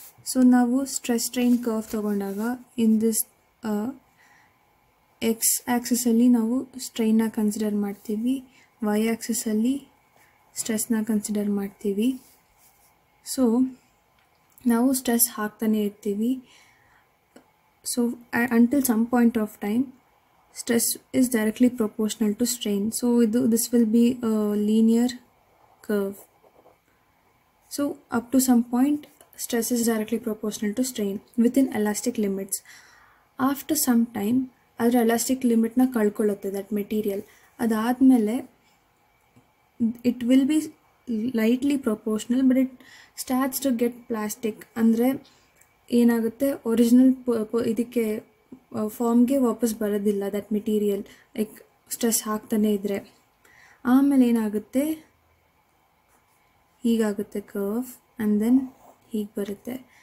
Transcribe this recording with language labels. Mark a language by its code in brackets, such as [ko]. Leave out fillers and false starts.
[kn] So ನಾವು stress strain curve ತೊಗೊಂಡಾಗ in this X ಆ್ಯಕ್ಸಿಸಲ್ಲಿ ನಾವು ಸ್ಟ್ರೈನ್ನ ಕನ್ಸಿಡರ್ ಮಾಡ್ತೀವಿ, ವೈ ಆ್ಯಕ್ಸಿಸಲ್ಲಿ ಸ್ಟ್ರೆಸ್ನ ಕನ್ಸಿಡರ್ ಮಾಡ್ತೀವಿ. ಸೊ ನಾವು ಸ್ಟ್ರೆಸ್ ಹಾಕ್ತಾನೆ ಇರ್ತೀವಿ. [en] So until some point of time stress is directly proportional to strain. So this will be linear curve. So up to some point stress is directly proportional to strain within elastic limits. After some time [kn] adra [en] elastic limit [kn] na kalkolutte [en] that material. [kn] Adadmele [en] it will be lightly proportional, but it starts to get plastic. [kn] Andre ಏನಾಗುತ್ತೆ, original ಇದಕ್ಕೆ ಫಾರ್ಮ್ಗೆ ವಾಪಸ್ ಬರೋದಿಲ್ಲ [en] that material, [kn] like stress ಹಾಕ್ತಾನೆ ಇದ್ದರೆ. ಆಮೇಲೆ ಏನಾಗುತ್ತೆ, ಹೀಗಾಗುತ್ತೆ curve [en] and then [kn] ಹೀಗೆ ಬರುತ್ತೆ.